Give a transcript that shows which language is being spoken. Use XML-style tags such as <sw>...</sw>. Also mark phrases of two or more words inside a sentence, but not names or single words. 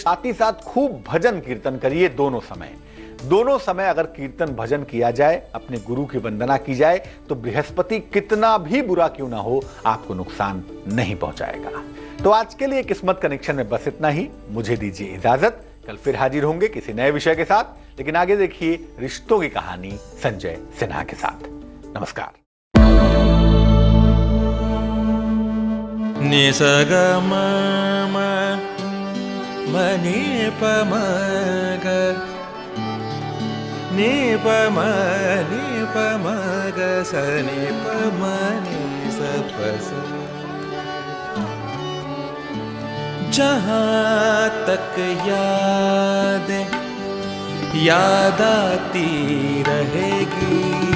<hi>साथ ही साथ खूब भजन कीर्तन करिए। दोनों समय अगर कीर्तन भजन किया जाए, अपने गुरु की वंदना की जाए, तो बृहस्पति कितना भी बुरा क्यों ना हो आपको नुकसान नहीं पहुंचाएगा। तो आज के लिए किस्मत कनेक्शन में बस इतना ही। मुझे दीजिए इजाजत, कल फिर हाजिर होंगे किसी नए विषय के साथ। लेकिन आगे देखिए रिश्तों की कहानी संजय सिन्हा के साथ। नमस्कार। नि स ग म म म नि प म ग नि प म ग स नि प म नि स प स। जहाँ तक याद आती रहेगी</hi>